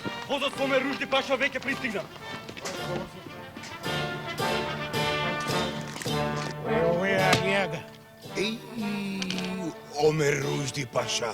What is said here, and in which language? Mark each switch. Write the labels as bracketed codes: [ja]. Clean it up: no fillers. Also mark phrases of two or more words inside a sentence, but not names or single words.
[mk] Возот со Омер Ружди Паша веќе пристигна. [bs] Ovo je Alijaga. [mk] Омер Ружди Паша.